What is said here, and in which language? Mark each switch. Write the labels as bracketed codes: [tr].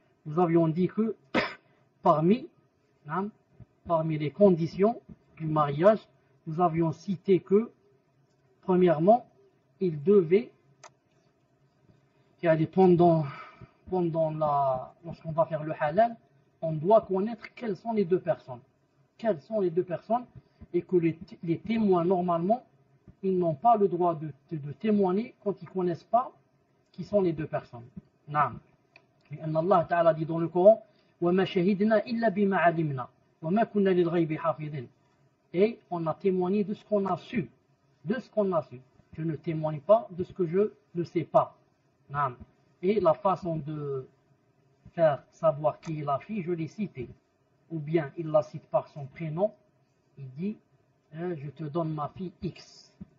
[fr] Nous avions dit que parmi les conditions du mariage, nous avions cité que premièrement, il devait, lorsqu'on va faire le halal, on doit connaître quelles sont les deux personnes. Quelles sont les deux personnes, et que les témoins, normalement, ils n'ont pas le droit de témoigner quand ils ne connaissent pas qui sont les deux personnes. [ar] Naam. [fr] Et Allah Ta'ala dit dans le Coran, [ar] وَمَا شَهِدْنَا إِلَّا بِمَا عَلِمْنَا وَمَا كُنَّا لِلْغَيْبِ حَافِظِينَ. [fr] Et on a témoigné de ce qu'on a su. De ce qu'on a su. Je ne témoigne pas de ce que je ne sais pas. Naam. Et la façon de faire savoir qui est la fille, je l'ai cité. Ou bien il la cite par son prénom, il dit je te donne ma fille X.